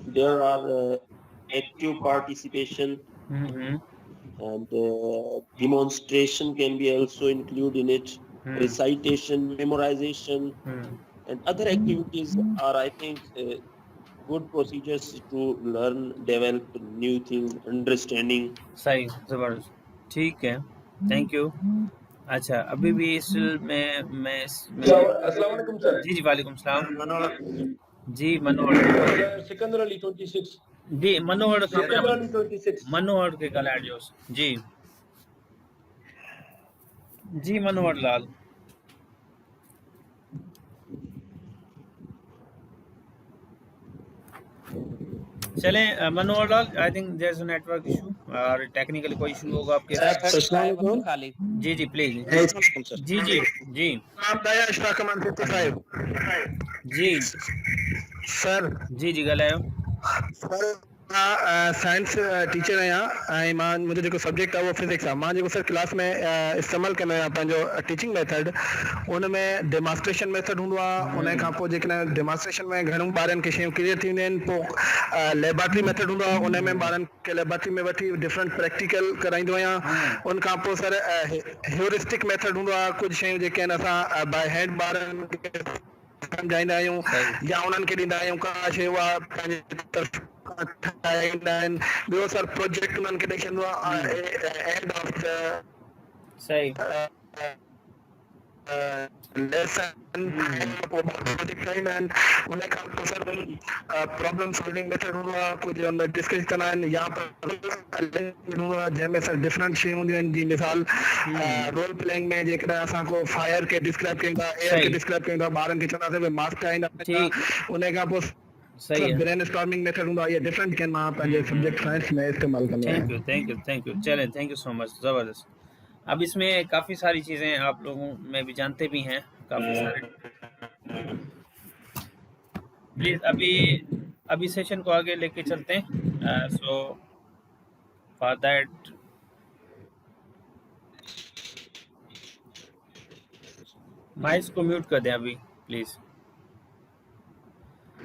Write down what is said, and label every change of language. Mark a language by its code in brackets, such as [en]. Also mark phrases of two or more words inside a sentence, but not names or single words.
[en] There are active participation and demonstration can be also included in it. Recitation, memorization, and other activities are, I think, good procedures to learn, develop new things, understanding. [hi] सही, जबरदस्त, ठीक है, [en] thank you. [hi] अच्छा, अभी भी इस मैं अस्सलाम वालेकुम सर। जी वालेकुम सलाम। जी मनोहर सिकंदर अली 26 जी मनोहर सिकंदर अली 26 मनोहर के कलाड़ जोश जी मनोहर लाल। चलें मनोहर लाल, [en] I think there is a network issue [hi] और टेक्निकली कोई इशू होगा आपके। जी प्लीज। जी जी सर [sd] जी ॻाल्हायो। [en] science teacher [sd] आहियां, मां मुंहिंजो जेको सब्जेक्ट आहे उहो फिज़िक्स आहे। मां जेको सर क्लास में इस्तेमालु कंदो आहियां पंहिंजो [en] teaching method, [sd] उन में [en] demonstration method [sd] हूंदो आहे। उन खां पोइ जेकॾहिं डेमॉन्स्ट्रेशन में घणियूं ॿारनि खे शयूं क्लियर थी वेंदियूं आहिनि, पोइ [en] laboratory method [sd] हूंदो आहे। उन में ॿारनि खे लेबॉरेटरी में वठी [en] different practical [sd] कराईंदो आहियां। उन खां पोइ सर [en] heuristic method [sd] हूंदो आहे। कुझु शयूं जेके आहिनि असां [en] by hand [sd] ॿारनि खे सम्झाईंदा आहियूं या उन्हनि खे ॾींदा आहियूं का शइ उहा पंहिंजे तरफ़ ठाहींदा आहिनि। ॿियो सर प्रोजेक्ट उन्हनि खे ॾेई छॾींदो आहे [en] end of the [sd] सही [en] lesson project [sd] ठाहींदा आहिनि। उन खां पोइ सर [en] problem solving method [sd] हूंदो आहे। कुझु हुन में डिस्कस कंदा आहिनि या हूंदो आहे जंहिंमें सर डिफरेंट शयूं हूंदियूं आहिनि। जी मिसाल [en] role playing [sd] में जेकॾहिं असां को फायर खे डिस्क्राइब कयूं था, एयर खे डिस्क्राइब कयूं था, ॿारनि खे चवंदासीं भई मास्क ठाहींदा। उन खां पोइ [en] brain storming method [sd] हूंदो आहे। ये डिफरेंट के मां पंहिंजे सब्जेक्ट साइंस में इस्तेमाल कंदो आहियां। [en] thank you [hi] चलें, [en] thank you so much, [hi] ज़बरदस्त। अब इसमें काफ़ी सारी चीज़ें आप लोगों में भी जानते भी हैं, काफ़ी सारे। प्लीज़ अभी सेशन को आगे लेके चलते हैं। [en] so for that [hi] माइक्स को म्यूट कर दें अभी प्लीज़।